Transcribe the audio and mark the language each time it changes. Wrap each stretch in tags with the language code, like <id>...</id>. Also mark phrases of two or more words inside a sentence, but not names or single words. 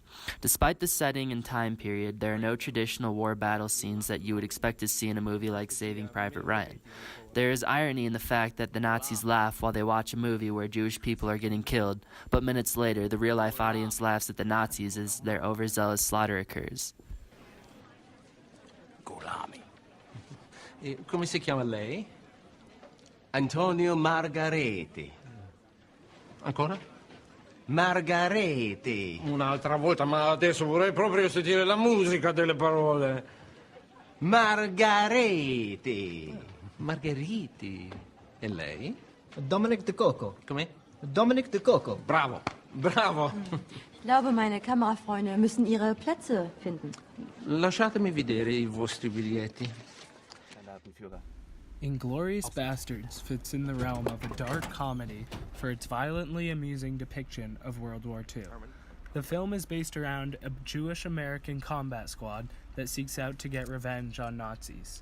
<en>Despite the setting and time period, there are no traditional war battle scenes that you would expect to see in a movie like Saving Private Ryan. There is irony in the fact that the Nazis laugh while they watch a movie where Jewish people are getting killed, but minutes later, the real-life audience laughs at the Nazis as their overzealous slaughter occurs.</en> <it>Golami. Come si chiama lei? Antonio Margareti. Ancora? Margareti. Un'altra volta, ma adesso vorrei proprio sentire la musica delle parole. Margareti. Margheriti. E lei? Dominic de Coco. Come? Dominic de Coco. Bravo, bravo.</it> <de>Ich glaube, meine Kamerafreunde müssen ihre Plätze finden.</de> <it>Lasciatemi vedere I vostri biglietti.</it> <en>Inglorious Basterds fits in the realm of a dark comedy for its violently amusing depiction of World War II. The film is based around a Jewish-American combat squad that seeks out to get revenge on Nazis.</en>